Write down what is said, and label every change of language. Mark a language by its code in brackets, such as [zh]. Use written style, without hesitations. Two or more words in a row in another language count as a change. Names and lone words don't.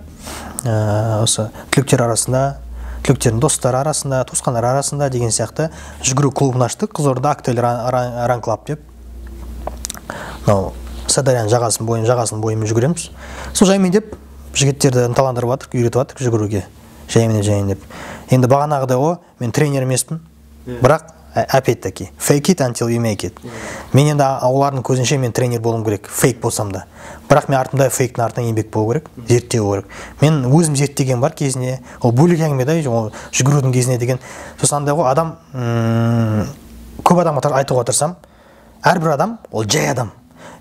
[kk] Осы түлектер арасында, түлектердің достары арасында, туысқандар арасында деген сияқты жүгіру клубын аштық. Қызылорда Актель Run Club деп. Сырдарияның жағасының бойымен жүгіреміз. Сол жаймен деп жігіттерді ынталандырып жатырық, үйретіп жатырық жүгіруге. Жаймен деп. Енді бағанағыдай ғой, мен тренер емеспін. [en] Бірақ опять-таки fake it until you make it. [kk] Мен енді олардың көзінше мен тренер болуым керек, фейк болсам да. Бірақ мен артымда фейктің артынан еңбек болу керек, зерттеу керек. Мен өзім зерттеген бар кезіне, ол бөлек әңгіме да, жүгірудің кезіне деген. Сосын андай ғой, адам көп адамға айтуға тырысам, әрбір адам ол жай адам.